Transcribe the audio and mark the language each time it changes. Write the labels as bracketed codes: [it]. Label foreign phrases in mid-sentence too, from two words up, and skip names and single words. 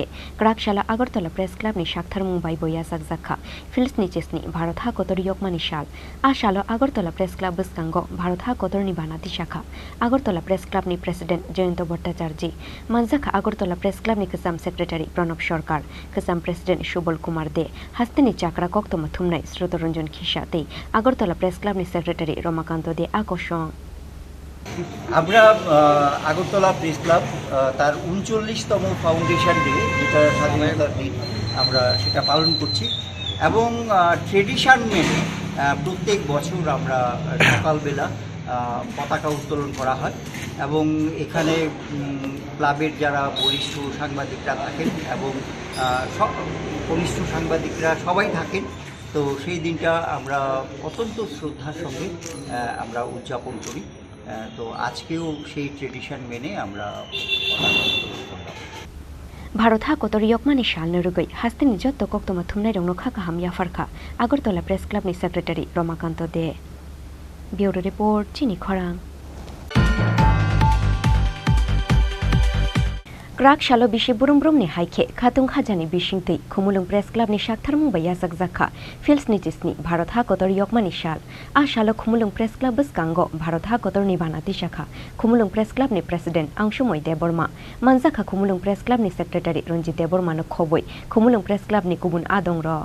[trp] Krakshala Agartala Press Club ni Shakhtar Mumbai Boyasak zakha Fils ni chisni Bharot ha kotor yokmani shal ashalo Agartala Press Club biskango Bharot ha kotor ni banati shakha Agartala Press Club ni President Joyento Bhattacharji Manzakha Agartala Press Club ni Kasam Secretary Pranab Sarkar Kasam President Shubal Kumar De hastini chakra kokto mathumnai Srotoranjan Khishate Agartala Press Club ni Secretary Romakanto আকর্ষণ [bn] আমরা আগরতলা প্রেস ক্লাব তার ৩৯তম [en] foundation day [bn] যেটা স্বাধীনতার দিন আমরা সেটা পালন করছি এবং ট্রেডিশন মেনে প্রত্যেক বছর আমরা সকালবেলা পতাকা উত্তোলন করা হয় এবং এখানে ক্লাবের যারা বরিষ্ঠ সাংবাদিকরা থাকেন এবং কনিষ্ঠ সাংবাদিকরা সবাই থাকেন তো সেই দিনটা আমরা অত্যন্ত শ্রদ্ধার সঙ্গে আমরা উদযাপন করি তো আজকেও সেই ট্রেডিশন মেনে আমরা [trp] Bharot ha kotor yokmani shal nurugai hastini jotto koktoma thumnai rongno kha kaham yafarkha Agartala Press Club ni Secretary Romakanto De [en] Bureau Report [trp] Chini Khorang Krakshala Bishe Burumbrumni Haike, Khatung Khajani Bishingtei, Khumulung Press Club ni Shakhtar Mumbai Yasak Zakha, Fils Nijisni, Bharot ha kotor yokmani shal, Ashalo Khumulung Press Club Biskango, Bharot ha kotor ni banati shakha, Khumulung Press Club ni President Angshumoy Deborma, Manzakha Khumulung Press Club ni Secretary Ronjit Deborma no Khoboi, Khumulung Press Club ni Kubun Adongro.